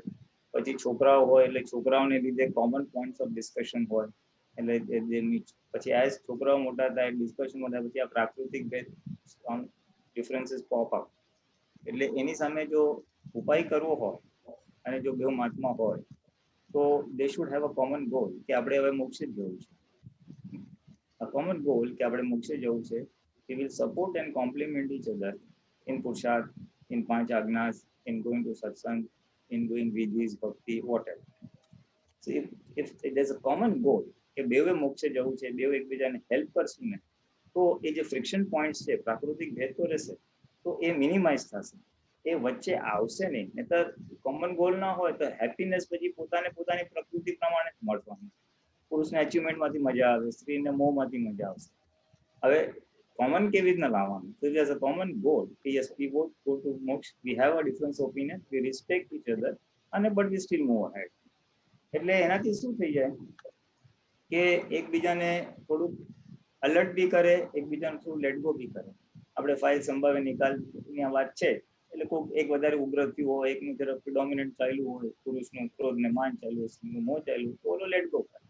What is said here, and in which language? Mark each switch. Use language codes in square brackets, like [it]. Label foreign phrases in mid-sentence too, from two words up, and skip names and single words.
[gu] પછી છોકરાઓ હોય એટલે છોકરાઓને લીધે [en] common points of discussion [gu] હોય, એટલે પછી એઝ છોકરાઓ મોટા થાય, ડિસ્કશન થાય, પછી આ પ્રાકૃતિક ડિફરન્સીસ [en] pop up. [gu] એટલે એની સામે જો ઉપાય કરવો હોય અને જો બે મહાત્મા હોય તો [en] they should have a common goal [gu] કે આપણે હવે મોક્ષે જ જવું છે. [en] a common goal [gu] કે આપણે મોક્ષે જવું છે. [en] We will support and complement each other in Puruषार्थ, in Panch Agnas, in going to satsang, in doing vidhis, bhakti, whatever. So if there's a common goal [gu] કે બેવે મોક્ષે જવું છે, બેવ એકબીજાને હેલ્પ કરશું ને, તો એ જે [en] friction points [gu] છે, પ્રાકૃતિક ભેદ તો રહેશે, તો એ મિનિમાઇઝ થશે, એ વચ્ચે આવશે નહીં. નહીતર [en] common goal [gu] ના હોય તો હેપીનેસ પછી પોતાની પ્રકૃતિ પ્રમાણે જ મળવાનું. પુરુષને અચીવમેન્ટમાંથી મજા આવે, સ્ત્રીને મોહમાંથી મજા આવશે. હવે કોમન કેવી રીતના લાવવાનું? [en] So there's a common goal. Yes, we both go to moksha. We have a difference opinion. We respect each other, and but we still move ahead. [gu] એટલે એનાથી શું થઈ જાય કે એકબીજાને થોડુંક અલર્ટ બી કરે, એકબીજાને થોડું [en] let go [gu] બી કરે. આપણે ફાઇલ સંભાવે નિકાલની આ વાત છે એટલે કોઈક એક વધારે ઉગ્ર થયું હોય, એકની તરફ ડોમિનન્ટ ચાલ્યું હોય, પુરુષનું ક્રોધ ને માન ચાલ્યું હોય, સ્ત્રીનું મોહ ચાલ્યું તો ઓલો [en] let go [gu] કરે.